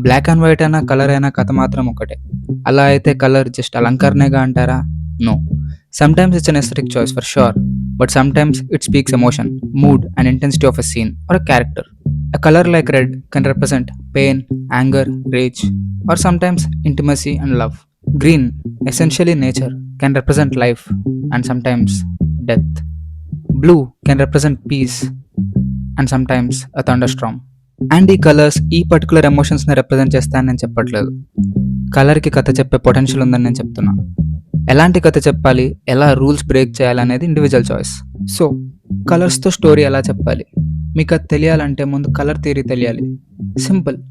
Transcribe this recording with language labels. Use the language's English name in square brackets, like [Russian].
[Telugu] Black and white అయినా, colour అయినా కథ మాత్రం ఒకటే. అలా అయితే కలర్ జస్ట్ అలంకరణేగా అంటారా? No. [English] Sometimes it's an aesthetic choice for sure. But sometimes it speaks emotion, mood and intensity of a scene or a character. A color like red can represent pain, anger, rage, or sometimes intimacy and love. Green, essentially nature, can represent life and sometimes death. Blue can represent peace and sometimes a thunderstorm. [Telugu] And ఈ colours ఈ particular ఎమోషన్స్ని represent చేస్తాయని నేను చెప్పట్లేదు. కలర్కి కథ చెప్పే potential ఉందని నేను చెప్తున్నా. ఎలాంటి కథ చెప్పాలి, ఎలా రూల్స్ బ్రేక్ చేయాలనేది ఇండివిజువల్ చాయిస్. సో కలర్స్తో స్టోరీ ఎలా చెప్పాలి, మీకు అది తెలియాలంటే ముందు కలర్ థియరీ తెలియాలి. సింపుల్.